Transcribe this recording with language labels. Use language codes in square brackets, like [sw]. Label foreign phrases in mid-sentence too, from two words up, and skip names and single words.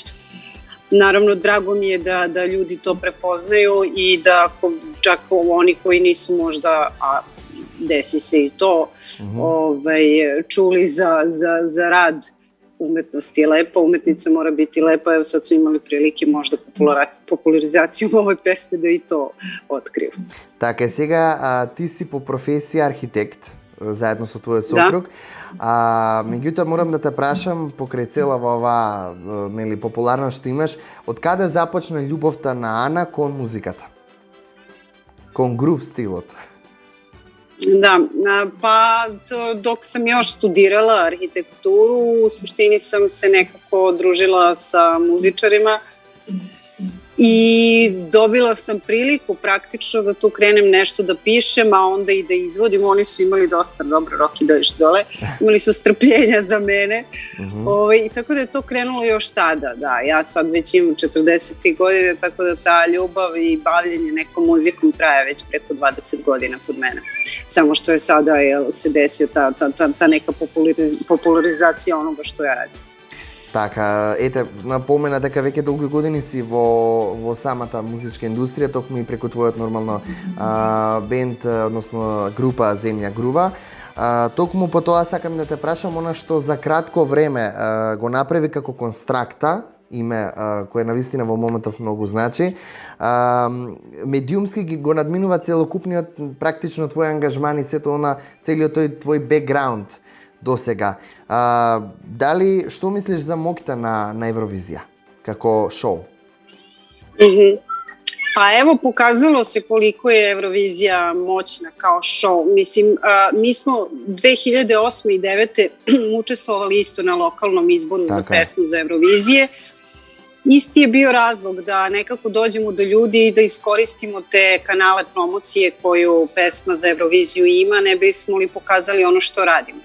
[sr] Naravno, drago mi je da ljudi to prepoznaju i da čak oni koji nisu možda, a desi se i to, čuli za rad umetnost je lepa, umetnica mora biti lepa, evo sad su imali prilike možda popularizacijom ove pesme da i to otkriju. [mk] Така, сега ти си по професија архитект, заедно со твојот сопруг. Меѓутоа морам да те прашам, покрај целава оваа популарност што имаш, од каде започна љубовта на Ана кон музиката? Кон грув стилот? [sr] Da, pa dok sam još studirala arhitekturu, u suštini sam se nekako družila sa muzičarima i dobila sam priliku praktično da tu krenem nešto da pišem, a onda i da izvodim. Oni su imali dosta dobro, Roki dođeš dole, imali su strpljenja za mene. I tako da je to krenulo još tada. Da, ja sad već imam 43 godine, tako da ta ljubav i bavljenje nekom muzikom traje već preko 20 godina kod mene. Samo što je sada se desio ta neka popularizacija onoga što ja radim. [mk] Така, ете, напомена дека веќе долги години си во самата музичка индустрија, токму и преку твојот нормално бенд, односно група Земја Грува. Токму по тоа сакам да те прашам она што за кратко време го направи како Констракта, име кое навистина во моментов многу значи. Медиумски го надминува целокупниот практично твој ангажман и сето целиот тој твој бекграунд до сега. Дали, што мислиш за моќта на Евровизија како шоу? [sr] Pa evo, pokazalo se koliko je Eurovizija moćna kao show. Mislim, mi smo 2008. i 2009. učestvovali isto na lokalnom izboru za pesmu za Eurovizije. Isti je bio razlog da nekako dođemo do ljudi i da iskoristimo te kanale promocije koju pesma za Euroviziju ima, ne bismo li pokazali ono što radimo.